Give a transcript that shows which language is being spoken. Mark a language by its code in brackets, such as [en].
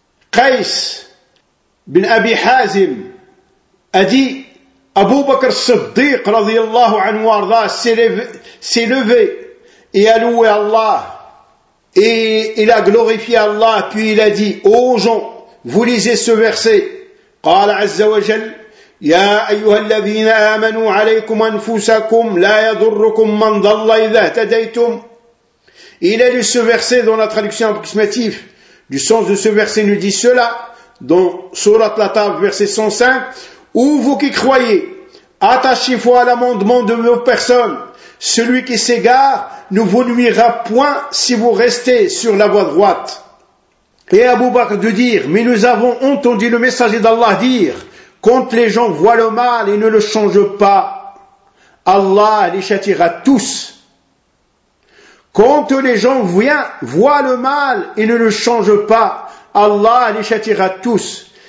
[fr] Qais bin Abi Hazim a dit, Abu Bakr Siddiq, radiyallahu anhu wa arda, s'est levé et a loué Allah. Et il a glorifié Allah, puis il a dit, ô gens, vous lisez ce verset. [ar] قال عز وجل, يا أيها الذين آمنوا عليكم أنفسكم لا يضركم من ضل إذا اهتديتم. [fr] Il est de ce verset dans la traduction approximative. Du sens de ce verset nous dit cela, dans Sourate Al-Taha, verset 105, « Où vous qui croyez, attachez-vous à l'amendement de vos personnes. Celui qui s'égare ne vous nuira point si vous restez sur la voie droite. » Et Abou Bakr de dire, « Mais nous avons entendu le messager d'Allah dire, « Quand les gens voient le mal et ne le changent pas, Allah les châtiera tous. » Quand les gens voient le mal et ne le changent pas, Allah les châtiera tous.